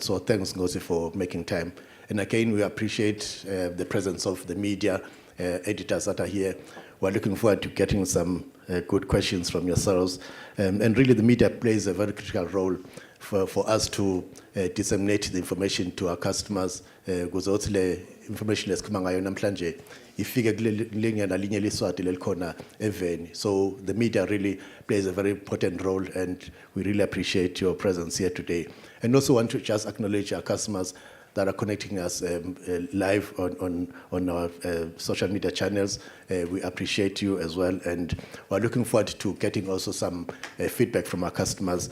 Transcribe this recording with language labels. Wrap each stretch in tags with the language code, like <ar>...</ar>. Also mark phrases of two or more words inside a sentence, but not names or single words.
<en>So thanks, Ngozi, for making time. And again, we appreciate the presence of the media editors that are here. We're looking forward to getting some good questions from yourselves. And really, the media plays a very critical role for us to disseminate the information to our customers.</en> <ss>Information esikhuluma ngayo namhlanje ifike kulengena linye liswati lelikhona eveni.</ss> <en>So the media really plays a very important role, and we really appreciate your presence here today. And also want to just acknowledge our customers that are connecting us live on our social media channels. We appreciate you as well, and we're looking forward to getting also some feedback from our customers.</en>